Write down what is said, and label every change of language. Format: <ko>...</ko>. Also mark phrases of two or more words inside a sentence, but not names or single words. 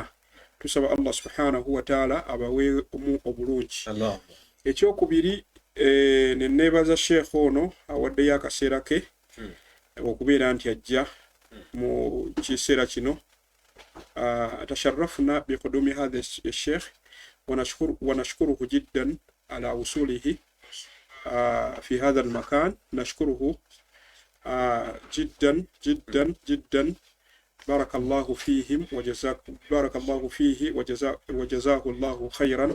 <lg>Tusaba</lg> <ar>الله سبحانه وتعالى</ar> <lg>abaweemu obulungi. Ekyokubiri, ne neebaza Sheikh ono awaddeyo akaseera ke okubeera nti ajja mu kiseera kino.</lg> <ar>تشرفنا بقدوم هذا الشيخ ونشكره جدا على وصوله في هذا المكان. نشكره جدا جدا جدا. بارك الله فيهم بارك الله فيه وجزاه الله خيرا.</ar>